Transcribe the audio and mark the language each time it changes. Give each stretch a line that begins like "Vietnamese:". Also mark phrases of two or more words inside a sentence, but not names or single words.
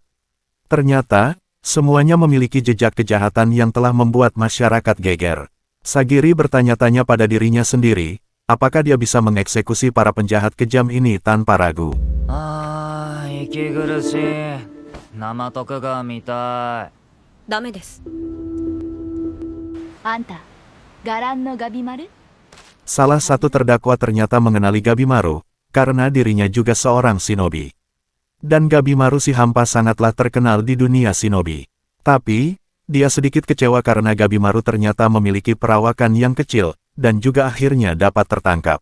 Indonesian: Ternyata, semuanya memiliki jejak kejahatan yang telah membuat masyarakat geger. Sagiri bertanya-tanya pada dirinya sendiri, apakah dia bisa mengeksekusi para penjahat kejam ini tanpa ragu. Ikigurushi. Namatoku ga mitai.
Japanese: ダメです。あんた、伽藍のガビマル?
Indonesian: Salah satu terdakwa ternyata mengenali Gabimaru, karena dirinya juga seorang shinobi. Dan Gabimaru si hampa sangatlah terkenal di dunia shinobi. Tapi, dia sedikit kecewa karena Gabimaru ternyata memiliki perawakan yang kecil, dan juga akhirnya dapat tertangkap.